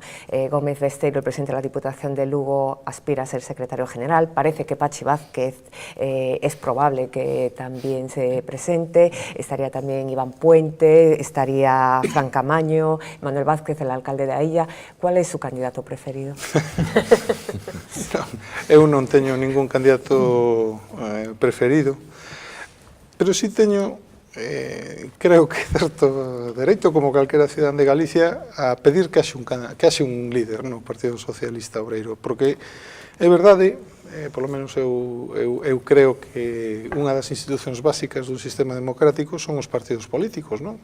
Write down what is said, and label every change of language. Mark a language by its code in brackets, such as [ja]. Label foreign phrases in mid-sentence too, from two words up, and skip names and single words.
[es] Gómez Besteiro, el presidente de la Diputación de Lugo, aspira a ser secretario general. Parece que Pachi Vázquez es probable que también se presente. Estaría también Iván Puente, estaría Fran Camaño, Manuel Vázquez, el alcalde de Ailla. ¿Cuál es su candidato preferido? [gl] Eu non teño ningún candidato preferido, pero si teño, creo que certo dereito, como calquera cidadán de Galicia, a pedir que haxe un líder no Partido Socialista Obreiro, porque é verdade, polo menos eu creo que unha das institucións básicas dun sistema democrático son os partidos políticos, non?